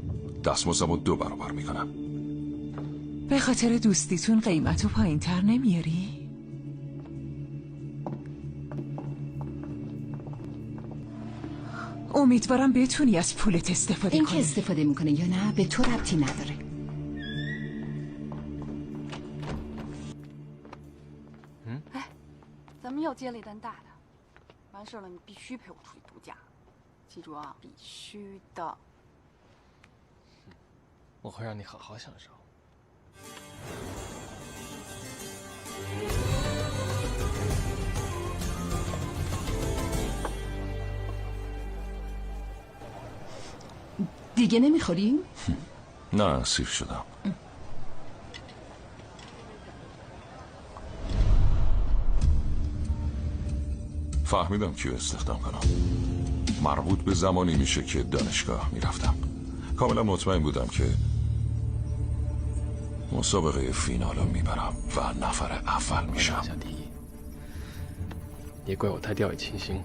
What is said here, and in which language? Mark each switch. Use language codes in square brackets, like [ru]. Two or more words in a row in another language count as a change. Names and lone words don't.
[fa] دستمزدمو 2 برابر میکنم. به خاطر دوستیتون قیمتو پایین تر نمیاری؟ اون امیدوارم بتونی از پولت استفاده این که کنی. استفاده میکنه یا نه به تو ربطی نداره. [zh] 嗯，哎，咱们要接了一单大的，完事了你必须陪我出去度假，记住啊，必须的。我会让你好好享受。 [fa] دیگه نمیخوری؟ نه سیر شدم. فهمیدم کیو استخدام کنم. مربوط به زمانی میشه که دانشگاه میرفتم. کاملا مطمئن بودم که مسابقه فینالو میبرم و نفر اول میشم. [zh] 想第一，也怪我太掉以轻心。